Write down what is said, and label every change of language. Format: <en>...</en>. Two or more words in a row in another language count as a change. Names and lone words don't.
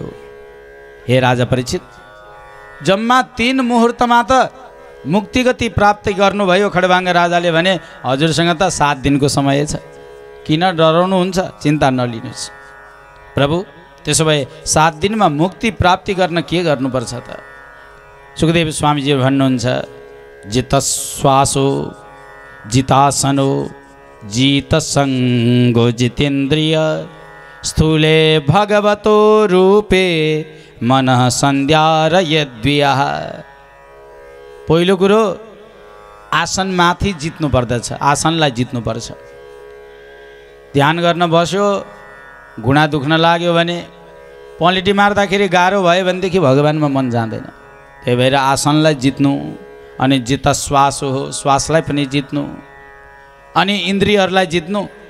<ne>हे राजा परीक्षित, जम्मा 3 मुहूर्तमा त मुक्ति गति प्राप्ति गर्नुभयो खडबाङ्ग राजाले भने हजुरसँग त 7 दिनको समय छ, किन डराउनुहुन्छ? चिन्ता नलिनुहोस् प्रभु। त्यसो भए 7 दिनमा मुक्ति प्राप्ति गर्न के गर्नुपर्छ त? सुखदेव स्वामीजी भन्नुहुन्छ,</ne> <sa>जित श्वासो जितासनो जित संगो जितेन्द्रिय स्थूले भगवतो रूपे मनः सन्ध्यारयद्वियः।</sa> <ne>पहिलो कुरो आसनमाथि जित्नु पर्दछ, आसनलाई जित्नुपर्छ। ध्यान गर्न बस्यो, घुँडा दुख्न लाग्यो भने पलेटी मार्दाखेरि गाह्रो भयो भनेदेखि भगवानमा मन जाँदैन। त्यही भएर आसनलाई जित्नु, अनि</ne> <sa>जित श्वास</sa> <ne>हो, श्वासलाई पनि जित्नु, अनि इन्द्रियहरूलाई जित्नु।</ne>